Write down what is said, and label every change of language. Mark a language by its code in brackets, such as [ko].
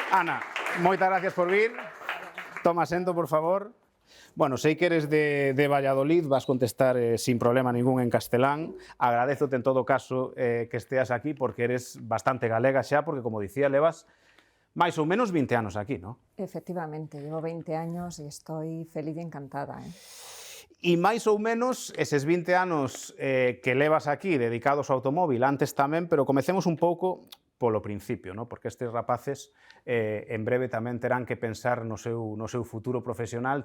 [gl] Ana, moitas gracias por vir. Toma asento, por favor. Bueno, sei que eres de Valladolid, vas contestar sin problema ningún en castelán. Agradezote en todo caso que esteas aquí, porque eres bastante galega xa, porque, como dicía, levas máis ou menos 20 anos aquí, ¿no? [es] Efectivamente, llevo 20 años y estoy feliz y encantada. [gl] E máis ou menos eses 20 anos que levas aquí dedicados ao automóvil, antes tamén, pero comecemos un pouco polo principio, ¿no? Porque estes rapaces en breve tamén terán que pensar no seu futuro profesional.